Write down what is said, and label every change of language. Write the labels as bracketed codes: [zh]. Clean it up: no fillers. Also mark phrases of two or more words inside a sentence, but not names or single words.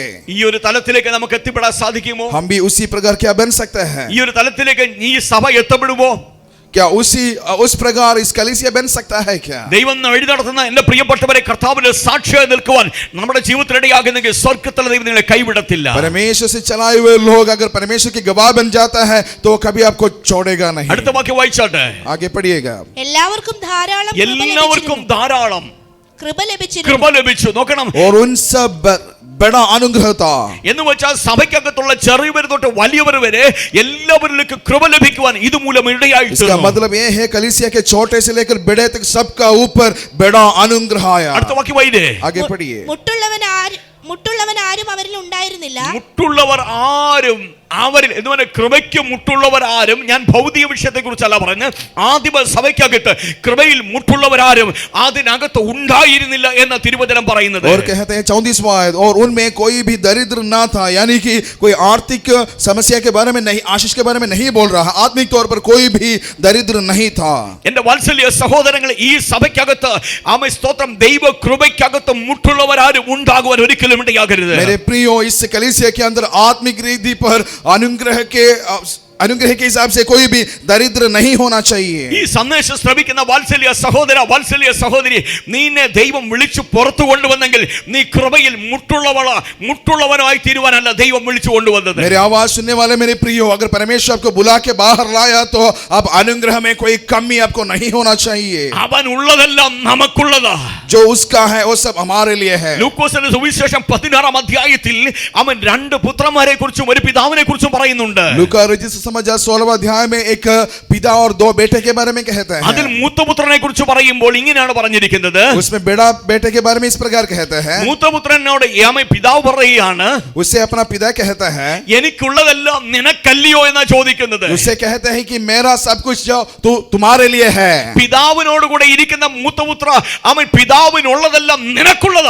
[ml] ഈ ഒരു തലത്തിലേക്ക് നമുക്ക് എത്തിപ്പെടാൻ സാധിക്കുമോ? [hi] हम भी उसी प्रकार क्या बन सकते हैं? [ml] ഈ ഒരു തലത്തിലേക്ക് ഈ സഭ എത്തപ്പെടുമോ? [hi] क्या उस प्रकार इस कलीसिया बन सकता है क्या? [ml] ദൈവം വഴി നടത്തുന്ന എന്റെ പ്രിയപ്പെട്ടവരെ, കർത്താവിന്റെ സാക്ഷിയായി നിൽക്കുവാൻ നമ്മുടെ ജീവിതത്തിലിടയാകുന്നെങ്കിൽ സ്വർഗ്ഗത്തിലെ ദൈവം നിങ്ങളെ കൈവിടത്തില്ല. [hi] परमेश्वर से चलाए हुए लोग अगर परमेश्वर की गवाह बन जाता है तो कभी आपको छोड़ेगा नहीं। [ml] അടുത്ത വാക്യം വായിച്ചാട്ടെ. [hi] आगे पढ़िएगा। [ml] എല്ലാവർക്കും ധാരാളം കൃപ ലഭിച്ചു. നോക്കണം, [hi] और उन सब बड़ा अनुग्रह था [ml] എന്ന് വെച്ചാൽ സഭയ്ക്കകത്തുള്ള ചെറിയവർ തൊട്ട് വലിയവർ വരെ എല്ലാവരിലേക്കും കൃപ ലഭിക്കുവാൻ ഇതുമൂലം ഇടയായി. [hi] इसका मतलब ये है कलीसिया के छोटे से लेकर बड़े तक सबका ऊपर बड़ा अनुग्रह आया। [ml] അടുത്ത വാക്യം വായിച്ചേ. [hi] आगे पढ़िए। [ml] മുട്ടുള്ളവൻ ആരും അവരിൽ ഉണ്ടായിരുന്നില്ല. മുട്ടുള്ളവർ ആരും അവരിൽ എന്ന് പറഞ്ഞാൽ കൃപയ്ക്ക് മുട്ടുള്ളവരാരും, ഞാൻ ഭൗതിക വിഷയത്തെ കുറിച്ചല്ല പറയുന്നത്, ആദിമ സഭയ്ക്കകത്ത് കൃപയിൽ മുട്ടുള്ളവരാരും അതിനകത്ത് ഉണ്ടായിരുന്നില്ല എന്ന തിരുവചനം പറയുന്നത്. [hi] और कहते हैं 34वां आयत, और उनमें कोई भी दरिद्र ना था, यानी कि कोई आर्थिक समस्या के बारे में नहीं, आशीष के बारे में नहीं बोल रहा, आत्मिक तौर पर कोई भी दरिद्र नहीं था। [ml] എന്റെ വാത്സല്യ സഹോദരങ്ങൾ, ഈ സഭയ്ക്കകത്ത് ആമേൻ സ്തോത്രം, ദൈവ കൃപയ്ക്കകത്ത് മുട്ടുള്ളവരാരും ഉണ്ടാകുവാൻ ഒരിക്കലും ഇടയാകരുത്. [hi] मेरे प्रियो, इस कलीसिया के अंदर आत्मिक रीति पर अनुग्रह के अनुग्रह के हिसाब से कोई भी दरिद्र नहीं होना चाहिए। [ml] ഈ സന്ദേശം ശ്രവിക്കുന്ന വാത്സല്യ സഹോദര വാത്സല്യ സഹോദരി, നിന്നെ ദൈവം വിളിച്ചു പുറത്തു കൊണ്ടുവന്നെങ്കിൽ നീ കൃപയിൽ മുട്ടുള്ളവനായി തീരുവാനല്ല ദൈവം വിളിച്ചു കൊണ്ടുവന്നത്. [hi] मेरे आवाज सुनने वाले मेरे प्रियो, अगर परमेश्वर आपको बुला के बाहर लाया तो अब अनुग्रह में कोई कमी आपको नहीं होना चाहिए। [ml] അവൻ ഉള്ളതെല്ലാം നമുക്കുള്ളതാ. [hi] जो उसका है वो सब हमारे लिए है। [ml] ലൂക്കോസിന്റെ സുവിശേഷം 16-ാം അധ്യായത്തിൽ അവൻ രണ്ട് പുത്രന്മാരെ കുറിച്ചും ഒരു പിതാവിനെ കുറിച്ചും പറയുന്നുണ്ട്. [hi] लूका रजिस्टर समाचार 16वां अध्याय में एक पिता और दो बेटे के बारे में कहते हैं। [ml] അതിൽ മൂത്തപുത്രനെ കുറിച്ച് പറയുമ്പോൾ ഇങ്ങനെയാണ് പറഞ്ഞിരിക്കുന്നത്. [hi] उसमें बड़ा बेटे के बारे में इस प्रकार कहते हैं। [ml] മൂത്തപുത്രനോട് പിതാവ് പറയുകയാണ്, [hi] उससे अपना पिता कहता है, [ml] എനിക്കുള്ളതെല്ലാം നിനക്കല്ലയോ എന്നാ ചോദിക്കുന്നത്. [hi] उससे कहते हैं कि मेरा सब कुछ जो तुम्हारे लिए है। [ml] പിതാവിനോട് കൂടെ ഇരിക്കുന്ന മൂത്തപുത്ര, അവൻ പിതാവിനുള്ളതെല്ലാം നിനക്കുള്ളതാ.